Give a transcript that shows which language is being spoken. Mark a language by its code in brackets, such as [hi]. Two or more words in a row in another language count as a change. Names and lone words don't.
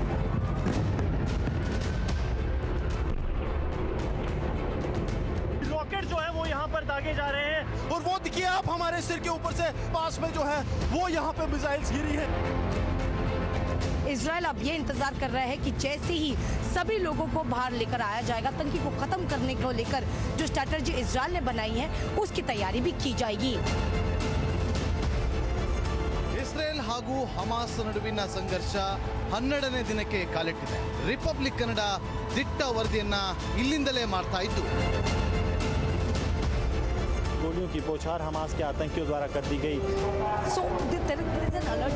[hi] रॉकेट जो है वो यहाँ पर दागे जा रहे हैं और वो देखिए आप हमारे सिर के ऊपर से पास में जो है वो यहाँ पे मिसाइल्स गिरी है। इजराइल अब ये इंतजार कर रहा है कि जैसे ही सभी लोगों को बाहर लेकर आया जाएगा, तंगी को खत्म करने को लेकर जो स्ट्रैटेजी इजराइल ने बनाई है उसकी तैयारी भी की जाएगी। [kn] ಇಸ್ರೇಲ್ ಹಾಗೂ ಹಮಾಸ್ ನಡುವಿನ ಸಂಘರ್ಷ 12ನೇ ದಿನಕ್ಕೆ ಕಾಲಿಟ್ಟಿದೆ. ರಿಪಬ್ಲಿಕ್ ಕನ್ನಡ ದಿಟ್ಟ ವರದಿಯನ್ನ ಇಲ್ಲಿಂದಲೇ ಮಾಡ್ತಾ ಇತ್ತು. [hi] गोलियों की बौछार हमास के आतंकियों द्वारा कर दी गई। [en] So there is an alert.